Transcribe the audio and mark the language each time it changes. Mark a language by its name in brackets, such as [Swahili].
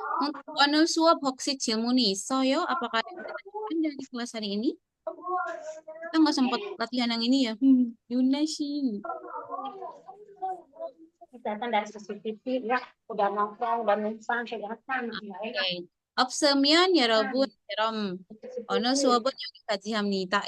[Indonesian] Untuk [Korean] o늘 수업 혹시 질문이 있어요? [Indonesian] Apakah ada yang ditanyakan dari kelas hari ini? Kita nggak sempat latihan yang ini ya. Yuna sih. Datang dari CCTV ya, udah nongkrong, udah numpang, kelihatan. Oke. [Korean] 없으면 여러분 그럼 오늘 수업은 여기까지 합니다.